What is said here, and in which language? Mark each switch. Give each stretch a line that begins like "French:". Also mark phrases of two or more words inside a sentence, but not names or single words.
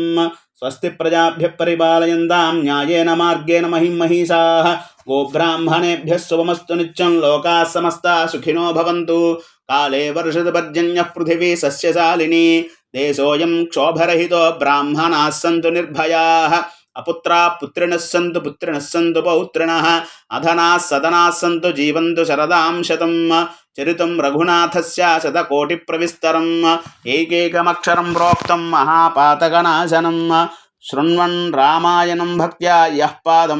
Sanskrit: स्वस्ति प्रजाभ्यः परिपालयन्तां न्यायेन मार्गेण महिषाः। गोब्राह्मणेभ्यः शुभमस्तु नित्यं। लोकाः समस्ताः सुखिनो भवन्तु। काले वर्षतु पर्जन्यः पृथिवी सस्यशालिनी। देशोऽयं क्षोभरहितो ब्राह्मणाः सन्तु निर्भयाः। అపుత్రా పుత్రిణః సంతు పౌత్రిణః అధనాः సదనాः సంతు జీవంతు శరదాం శతం చరితం రఘునాథస్య శతకోటిప్రవిస్తరం ఏకైకమక్షరం ప్రోక్తం మహాపాతకనాశనం శృణ్వన్ రామాయణం భక్త్యా యః పాదం